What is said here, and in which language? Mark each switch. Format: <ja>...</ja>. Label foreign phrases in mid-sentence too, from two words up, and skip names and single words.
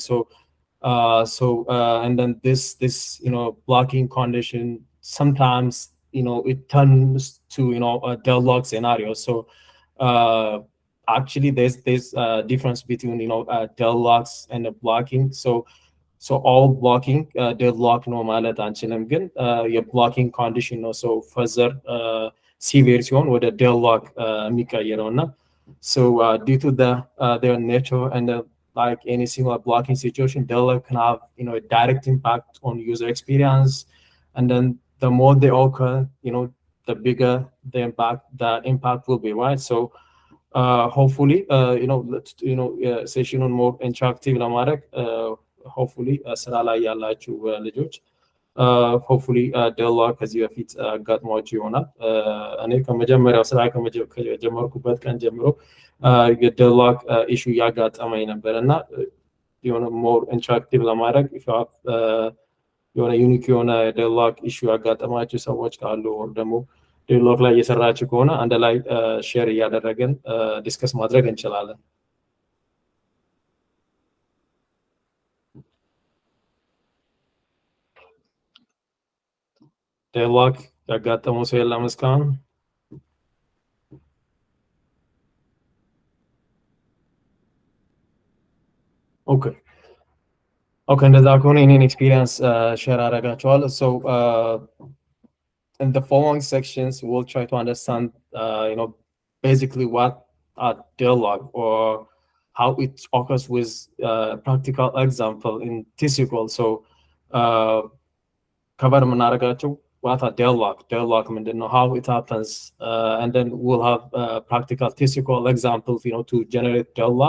<en>So and then this blocking condition sometimes it turns to a deadlock scenario. So actually there's a difference between deadlocks and the blocking. So all blocking deadlock no</en> <am>ማለት አንችልም, ግን</am> <en>የblocking condition ነው so further severe</en> <am>ሲሆን ወደ</am> <en>deadlock</en> <am>የሚቀየረው እና</am> <en>so due to their nature and like any single blocking situation, deadlock can have a direct impact on user experience, and then the more they occur, the bigger the impact will be, right? So hopefully let's session on more interactive ለማድረግ hopefully</en> <am>ስራ ላይ ያላችሁ ልጆች</am> <en>hopefully</en> <am>deadlock ከዚህ በፊት አጋጥሟችሁ ይሆናል። እኔ ከመጀመሪያው ስራ ከጀመርኩበት ቀን ጀምሮ የdeadlock ኢሹ ያጋጠመኝ ነበር እና የሆነ</am> <en>more interactive</en> <am>ለማድረግ የሆነ ዩኒክ የሆነ deadlock ኢሹ ያጋጠማችሁ ሰዎች ካሉ ደግሞ deadlock ላይ እየሰራችሁ ከሆነ አንድ ላይ ሼር እያደረግን ዲስከስ ማድረግ እንችላለን። deadlock ያጋጠመው ሰው የለም እስካሁን?</am> <en>Okay,</en> <am>እንደዛ ከሆነ የኔን ኤክስፒሪየንስ ሼር አደርጋቸዋለሁ።</am> <en>So in the following sections we'll try to understand basically what are deadlock, or how it occurs with practical example in SQL. So cover የምናደርጋቸው what are deadlock ምንድነው, how it happens, and then we'll have practical SQL examples to generate deadlock.</en>